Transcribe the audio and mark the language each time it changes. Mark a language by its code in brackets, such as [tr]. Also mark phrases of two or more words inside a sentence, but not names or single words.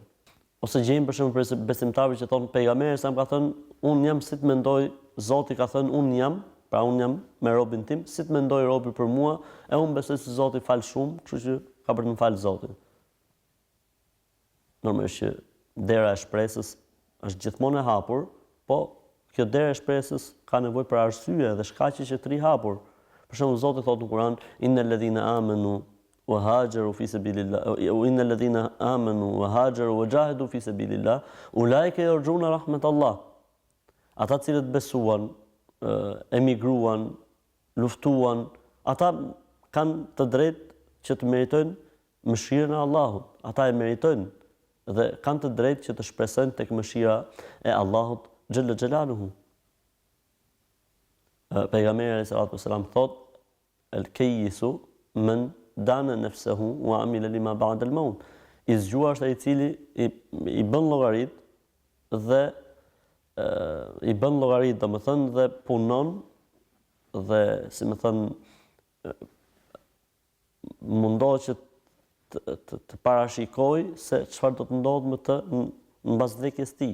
[sq] Ose gjejmë për shembull për besimtarë që thonë pejgamberi sa më ka thënë unë jam si të mendoj, Zoti ka thënë unë jam, pra unë jam me robin tim, si të mendoj robi për mua, e unë besoj se Zoti fal shumë, kështu që ka për të më falë Zoti. Normalisht që dera e shpresës është gjithmonë e hapur, po kjo derë e shpresës ka nevojë për arsye dhe shkaqe që të ri hapur. Për shembull Zoti thotë në Kur'an [ar] إن الذين آمنوا وهاجروا في سبيل الله وإن الذين آمنوا وهاجروا وجاهدوا في سبيل الله أولئك يرجون رحمة الله. [sq] Ata cilët besuan, emigruan, luftuan, ata kanë të drejtë që të meritojnë mëshirën e Allahut. Ata e meritojnë dhe kanë të drejtë që të shpresojnë tek mëshira e Allahut [ar] جل جلاله. Pejgamberi عليه الصلاة والسلام thot الكيس من دان نفسه وعمل لما بعد الموت. [sq] I zgjuar është ai i cili i bën llogarit dhe i bën llogarit, domethënë dhe punon dhe si më thën mundohet që të parashikoj se çfarë do të ndodhë më të mbas vdekjes tij.